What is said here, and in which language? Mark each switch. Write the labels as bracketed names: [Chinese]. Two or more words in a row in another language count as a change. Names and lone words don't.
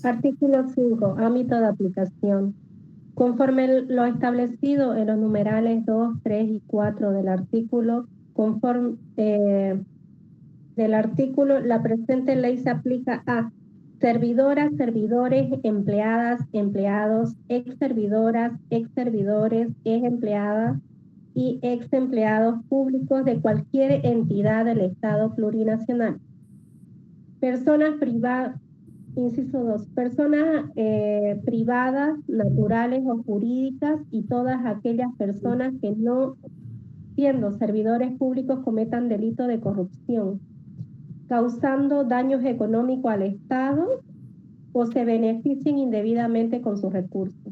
[Spanish] Artículo 5, ámbito de aplicación. Conforme lo establecido en los numerales 2, 3 y 4 del artículo, la presente ley se aplica a servidoras, servidores, empleadas, empleados, ex servidoras, ex servidores, ex empleadas y ex empleados públicos de cualquier entidad del Estado plurinacional. Personas privadas, inciso 2, personas privadas, naturales o jurídicas y todas aquellas personas que no, siendo servidores públicos, cometan delito de corrupción, causando daños económicos al Estado o se beneficien indebidamente con sus recursos.